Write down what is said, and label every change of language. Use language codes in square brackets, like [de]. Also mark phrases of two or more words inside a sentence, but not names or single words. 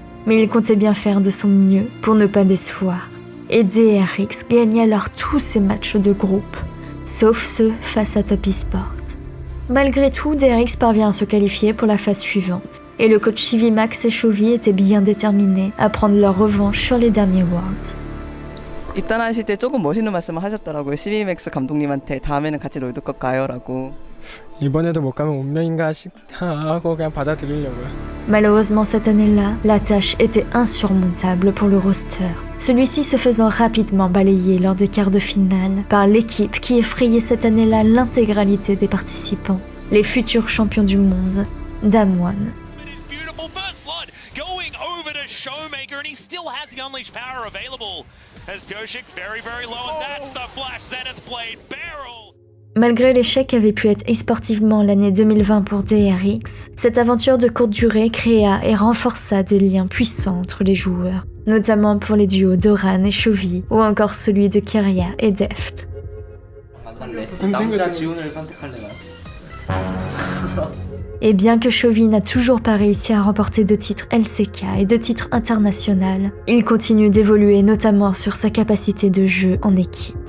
[fr] Mais il comptait bien faire de son mieux pour ne pas décevoir. Et DRX gagne alors tous ses matchs de groupe, sauf ceux face à Top Esports. Malgré tout, DRX parvient à se qualifier pour la phase suivante, et le coach Chivimax et Chovy étaient bien déterminés à prendre leur revanche sur les derniers Worlds. [ko] 입단하실 때 조금 멋있는 말씀을 하셨더라고요. CVMAX 감독님한테 다음에는 같이 롤드컵 가요라고. 이번에도 못 가면 운명인가 하고 그냥 받아들이려고요. [fr] Malheureusement cette année-là, la tâche était insurmontable pour le roster. Celui-ci se faisant rapidement balayer lors des quarts de finale par l'équipe qui effrayait cette année-là l'intégralité des participants, les futurs champions du monde, Damwon. [en] Showmaker, and he still has the unleashed power available. As Pyosik very, very low, and that's the flash Zenith Blade barrel. [fr] Malgré l'échec qu'avait pu être e-sportivement l'année 2020 pour DRX, cette aventure de courte durée créa et renforça des liens puissants entre les joueurs, notamment pour les duos Doran et Chovy, ou encore celui de Keria et Deft. Et bien que Chovy n'a toujours pas réussi à remporter de titres LCK et de titres international, il continue d'évoluer notamment sur sa capacité de jeu en équipe.